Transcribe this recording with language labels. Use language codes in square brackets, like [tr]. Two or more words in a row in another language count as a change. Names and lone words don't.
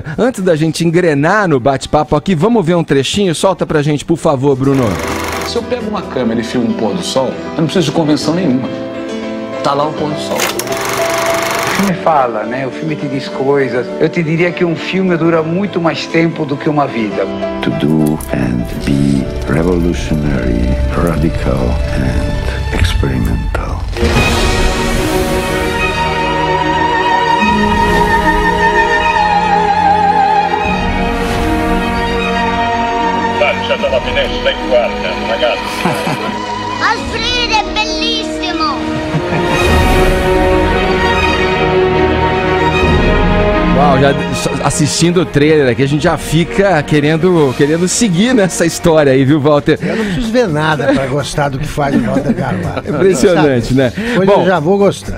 [pt] Antes da gente engrenar no bate-papo aqui, vamos ver um trechinho? Solta pra gente, por favor, Bruno. Se eu pego uma câmera e filmo um pôr do sol, eu não preciso de convenção nenhuma. Tá lá o pôr do sol. O filme fala, né? O filme te diz coisas. Eu te diria que um filme dura muito mais tempo do que uma vida. [en] To do and be revolutionary, radical and experimental. [it] Faccia dalla finestra e guarda, ragazzi. Alfredo, è bellissimo! [pt] Uau, já assistindo o trailer aqui, a gente já fica querendo seguir nessa história aí, viu, Walter? Eu não preciso ver nada para gostar do que faz o Walter Carvalho. Impressionante, né? Pois eu já vou gostar.